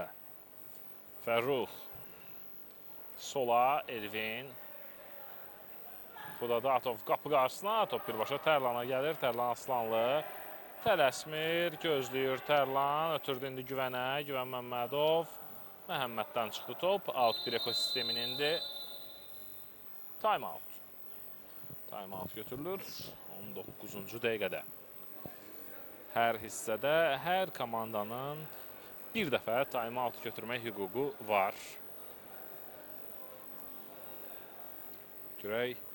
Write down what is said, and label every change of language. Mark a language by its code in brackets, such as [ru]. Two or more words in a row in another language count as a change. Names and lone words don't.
[az] Fərrux. Sola Elvin. Xudadatov qapı qarşısına. Top birbaşa Tərlana gəlir. Tərlan Aslanlı. Tələsmir. Gözləyir Tərlan. Ötürdü indi Güvənə. Güvən Məmmədov. Məhəmməddən çıxdı top. Out bir ekosisteminindir. [en] Time out. Time out [az] götürülür. 19-cu dəqiqədə. Hər hissədə hər komandanın bir dəfə [en] time out [az] götürmək hüququ var. Görək.